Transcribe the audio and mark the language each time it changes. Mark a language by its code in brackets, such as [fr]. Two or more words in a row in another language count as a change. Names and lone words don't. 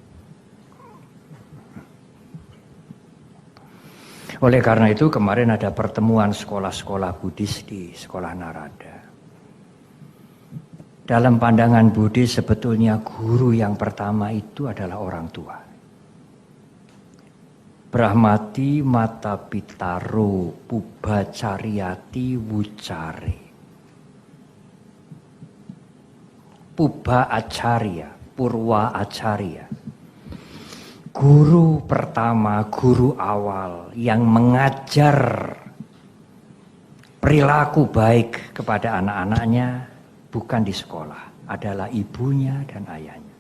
[id] Oleh karena itu kemarin ada pertemuan sekolah-sekolah Buddhis di sekolah Narada. Dalam pandangan Buddhis sebetulnya guru yang pertama itu adalah orang tua. [pi] Brahmati mata pitaro puba caryati wucare. Puba acarya, purwa acarya. [id] Guru pertama, guru awal yang mengajar perilaku baik kepada anak-anaknya bukan di sekolah, adalah ibunya dan ayahnya.